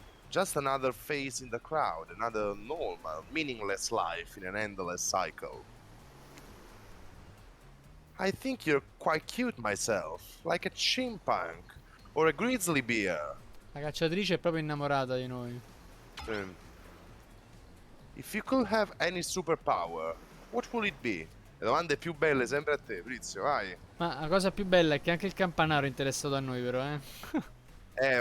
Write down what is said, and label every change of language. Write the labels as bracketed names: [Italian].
[English] Just another face in the crowd, another normal, meaningless life in an endless cycle. I think you're quite cute myself, like a chimpank or a grizzly bear. [Italian] La cacciatrice è proprio innamorata di noi. [English] If you could have any superpower, what would it be? [Italian] Le domande più belle sempre a te, Prizio, vai. Ma la cosa più bella è che anche il campanaro è interessato a noi, però, eh.